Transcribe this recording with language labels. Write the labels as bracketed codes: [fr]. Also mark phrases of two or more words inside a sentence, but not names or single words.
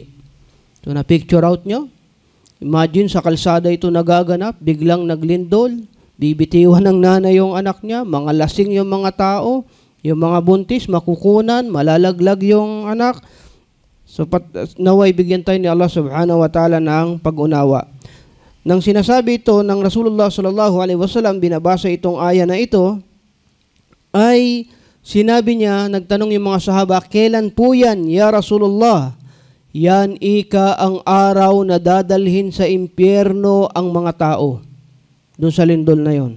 [tl] So na picture out nyo? Imagine sa kalsada ito nagaganap, biglang naglindol, bibitiwan ng nanay yung anak niya, mga lasing yung mga tao, yung mga buntis, makukunan, malalaglag yung anak. So naway bigyan tayo ni Allah [ar] سبحانه وتعالى [tl] ng pag-unawa. Nang sinasabi ito ng [ar] رسول الله صلى الله عليه وسلم, [tl] binabasa itong aya na ito, ay sinabi niya, nagtanong yung mga sahaba, kailan po yan, [ar] يا رسول الله? [tl] Yan ika ang araw na dadalhin sa impyerno ang mga tao. Doon sa lindol na yon.